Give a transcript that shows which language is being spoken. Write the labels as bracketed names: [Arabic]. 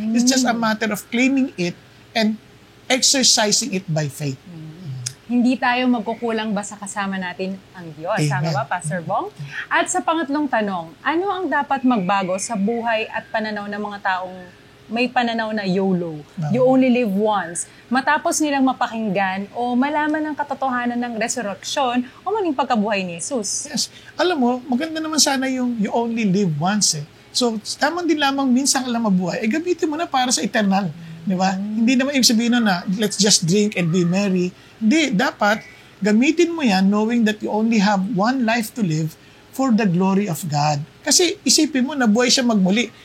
[English] It's just a matter of claiming it and exercising it by faith. [Filipino] Hindi tayo magkukulang basta kasama natin ang Diyos. Tama ba, Pastor Bong? At sa pangatlong tanong, ano ang dapat magbago sa buhay at pananaw ng mga taong may pananaw na YOLO, [English] you only live once, [Filipino] matapos nilang mapakinggan o malaman ang katotohanan ng resurrection o maling pagkabuhay ni Jesus? Yes. Alam mo, maganda naman sana yung [English] you only live once [Filipino] eh. So, tamang din lamang minsan ka lang mabuhay, gamitin mo na para sa eternal. Di ba? Hindi naman ibig sabihin na [English] let's just drink and be merry. [Filipino] Hindi, dapat gamitin mo yan [English] knowing that you only have one life to live for the glory of God. [Filipino] Kasi isipin mo, nabuhay siya magmuli.